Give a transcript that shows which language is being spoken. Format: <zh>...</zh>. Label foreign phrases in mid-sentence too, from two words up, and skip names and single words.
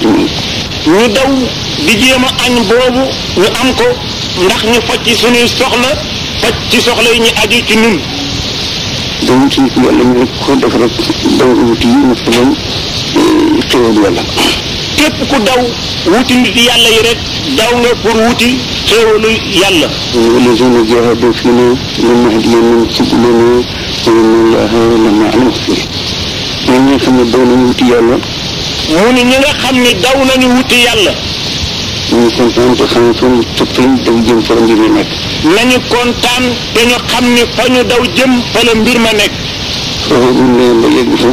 <wo>ñu daw di jéem a añ boobu ñu am ko ndax ñu faj ci suñuy soxla faj ci soxla yi ñu aju ci ñun. daw wuti nit yàlla ñu ko def rek daw wuti yi masalan xéwal yàlla. képp ku daw wuti nit yàlla yi rek daw nga pour wuti xéewalu yàlla.</wo> <ar>والذين جاهدوا فينا لنهدينهم سبلنا وإن الله لمع المحسنين.</ar> <wo>ñooñu nga xam ne daw nañu wuti yàlla. mu ni ñi nga xam ne daw nañu wuti yàlla. ñu kontaan te xam ne fa ñu tëppal daw jëm fa la mbir ma nekk. nañu kontaan te ñu xam ni fa ñu daw jëm fa la mbir ma nekk. foofu buñ demee ba yegg fa.</wo>